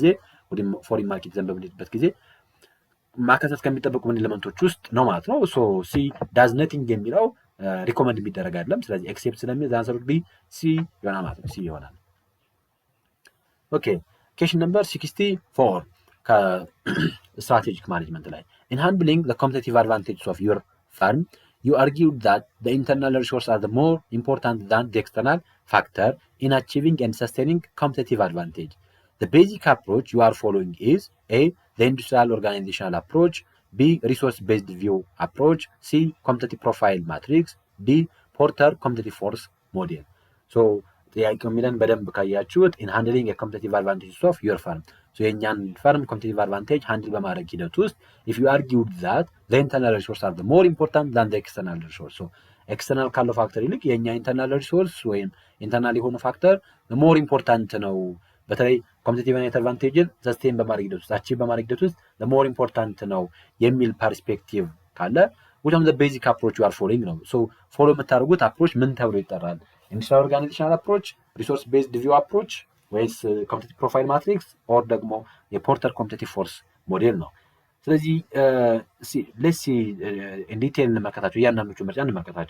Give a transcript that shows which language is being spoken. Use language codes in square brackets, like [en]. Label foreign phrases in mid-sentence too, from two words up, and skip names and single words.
[am] ጊዜ ማካተት ከሚጠበቁ ኤሌመንቶች ውስጥ ነው ማለት ነው። [en] C does nothing [am] የሚለው ሪኮመንድ የሚደረግ አይደለም። ስለዚህ ኤክሴፕት ስለሚል [en] the answer B C [am] ይሆናል ማለት ነው። ሲ ይሆናል። [en] okay question number [am] 64 [en] strategic management [am] ላይ [en] in handling the competitive advantages of your firm, you argued that the internal resources are the more important than the external factor in achieving and sustaining competitive advantage. The basic approach you are following is A. The industrial organizational approach, B. Resource-based view approach, C. Competitive profile matrix, D. Porter competitive force model. [am] ጥያቄው የሚለን በደንብ ካያችሁት [en] in handling a competitive advantages of your firm, [am] የእኛን ፈርም [en] competitive advantage [am] ሃንድል በማድረግ ሂደት ውስጥ [en] if you argued that the internal resources are the more important than the external resource, [am] ኤክስተርናል ካለው ፋክተር ይልቅ የእኛ [en] internal resource [am] ወይም ኢንተርናል የሆነ ፋክተር [en] more important [am] ነው። በተለይ [en] competitive advantage [am] ሰስቴን በማድረግ ሂደት ውስጥ አቺቭ በማድረግ ሂደት ውስጥ [en] more important [am] ነው የሚል ፐርስፔክቲቭ ካለ [en] which is the basic approach you are following [am] ነው። ፎሎ የምታደርጉት አፕሮች ምን ተብሎ ይጠራል? [en] industrial organizational approach፣ resource based view approach [am] ወይስ [en] competitive profile matrix or [am] ደግሞ የፖርተር [en] competitive force model [am] ነው። ስለዚህ [en] let's see in detail [am] እንመለከታቸው፣ እያንዳንዶቹ ምርጫ እንመለከታቸው።